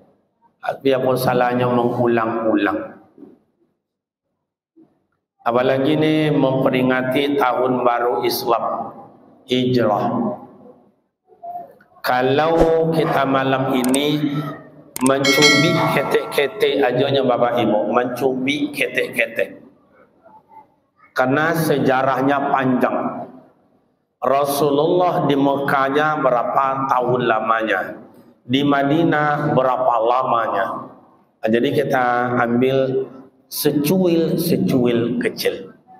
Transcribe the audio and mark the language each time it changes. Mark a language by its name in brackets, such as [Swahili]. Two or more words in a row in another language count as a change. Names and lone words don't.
[Indonesian] Tapi apa salahnya mengulang-ulang. Apalagi ni memperingati tahun baru Islam, Hijrah. Kalau kita malam ini mencubit ketek-ketek ajanya Bapak Ibu, mencubit ketek-ketek. Karena sejarahnya panjang. Rasulullah di Mekahnya berapa tahun lamanya, di Madinah berapa lamanya. Jadi kita ambil secuil kecil.